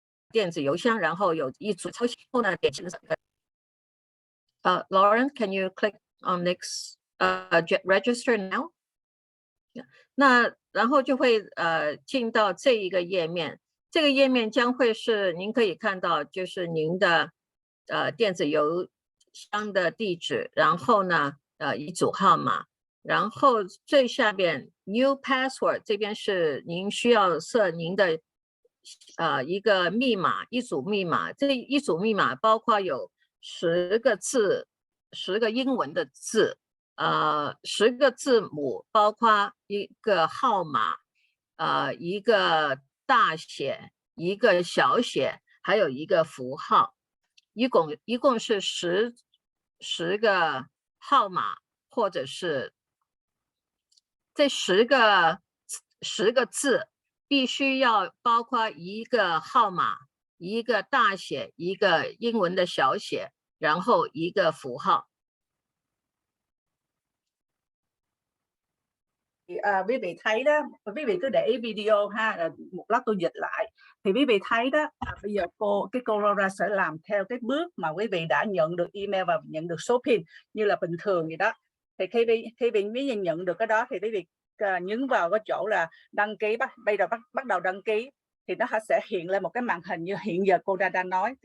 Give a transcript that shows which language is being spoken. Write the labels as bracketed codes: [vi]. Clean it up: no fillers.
[zh] 电子邮箱，然后有一组抄袭后呢，点击 [en] Lauren, can you click on next register now? [zh] 那然后就会进到这一个页面，这个页面将会是您可以看到，就是您的电子邮箱的地址，然后呢一组号码，然后最下边 [en] new password [zh] 这边是您需要设您的一个密码，一组密码，这一组密码包括有10个字，10个英文的字，10个字母，包括一个号码，一个大写，一个小写，还有一个符号，一共是10个号码，或者是这10个字。必须要包括一个号码，一个大写，一个英文的小写，然後一個符號。 [vi] quý vị thấy đó, quý vị cứ để ý video ha, một lát tôi dịch lại. Thì quý vị thấy đó, bây giờ cô Laura sẽ làm theo cái bước mà quý vị đã nhận được email và nhận được số PIN như là bình thường vậy đó. Thì khi quý vị nhận được cái đó thì quý vị nhấn vào cái chỗ là đăng ký, bây giờ bắt đầu đăng ký thì nó sẽ hiện lên một cái màn hình như hiện giờ cô đang nói.